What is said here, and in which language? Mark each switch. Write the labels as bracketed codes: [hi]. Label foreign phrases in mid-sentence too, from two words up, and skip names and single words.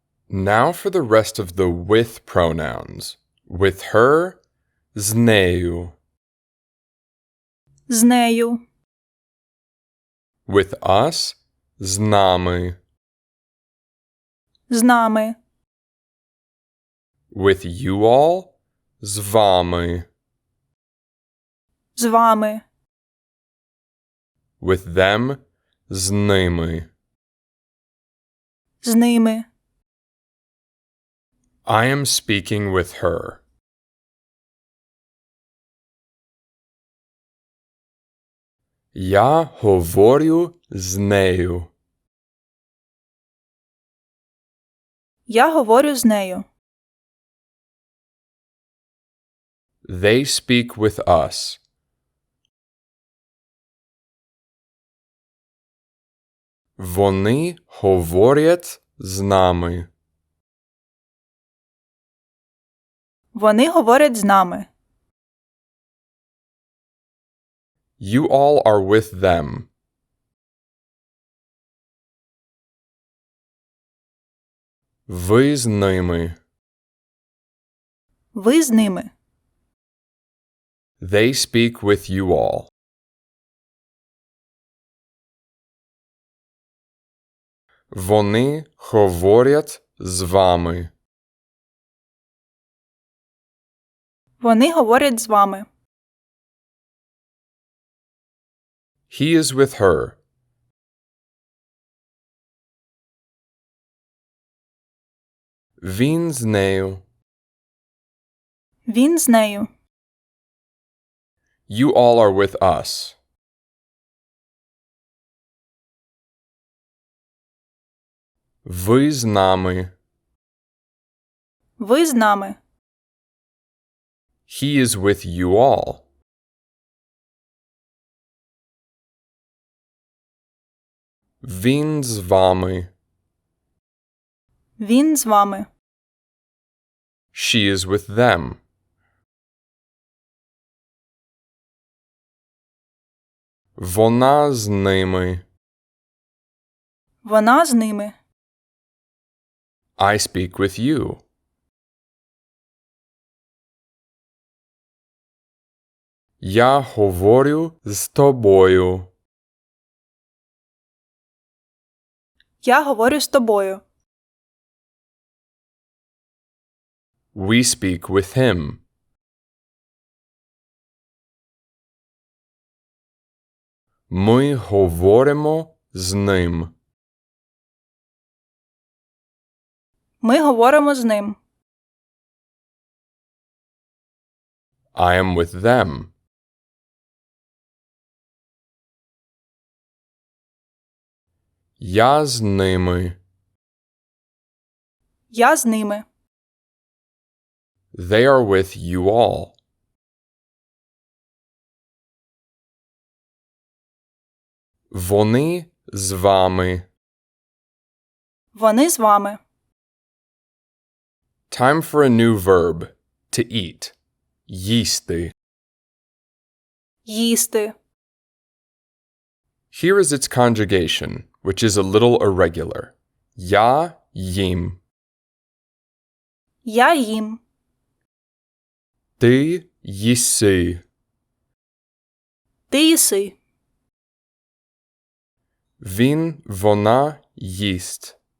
[en] Now for the rest of the with pronouns. With her, [uk] з нею. З нею. [en] With us, [uk] з нами. З нами. [en] With you all, [uk] з вами. З вами. [en] With them, [uk] з ними. З ними. [en] I am speaking with her. [uk] Я говорю з нею. Я говорю з нею. [en] They speak with us. [uk] Вони говорять з нами. Вони говорять з нами. [en] You all are with them. [uk] Ви з ними. Ви з ними. [en] They speak with you all. [uk] Вони говорять з вами. Вони говорять з вами. [en] He is with her. [uk] Він з нею. Він з нею. [en] You all are with us. [uk] Ви з нами. Ви з нами. [en] He is with you all. [uk] Він з вами. Він з вами. [en] She is with them. [uk] Вона з ними. Вона з ними. [en] I speak with you. [uk] Я говорю з тобою. Я говорю з тобою. [en] We speak with him. [uk] Ми говоримо з ним. Ми говоримо з ним. [en] I am with them. [uk] Я з ними. Я з ними. [en] They are with you all. [uk] Вони з вами. Вони з вами. [en] Time for a new verb. To eat. [uk] Їсти. Їсти. [en] Here is its conjugation, which is a little irregular. [uk] Я їм. Я їм. Ти їси. Ти їси. Він, вона їсть.